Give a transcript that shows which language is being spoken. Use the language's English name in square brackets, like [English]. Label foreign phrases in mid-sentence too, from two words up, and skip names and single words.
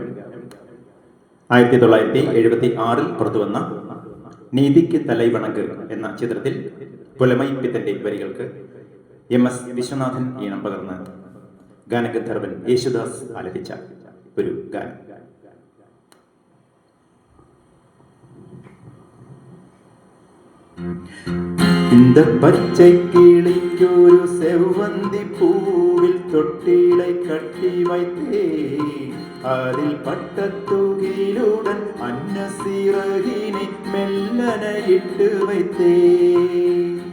[Malayalam] 1976 പുറത്തുവന്ന നീതിക്ക് തലൈവണക്ക് എന്ന ചിത്രത്തിൽ പുലമൈപ്പിത്തന്റെ വരികൾക്ക് MS വിശ്വനാഥൻ ഈണം പകർന്ന് ഗാനഗന്ധർവൻ യേശുദാസ് ആലപിച്ച ഒരു ഗാനം. [Tamil] இந்த பச்சை கிளிக்கொரு செவ்வந்தி பூவில் தொட்டிலை கட்டி வைத்தேன், அதில் பட்ட தூகிலுடன் அன்ன சிறகினை மெல்லன இட்டு வைத்தேன்.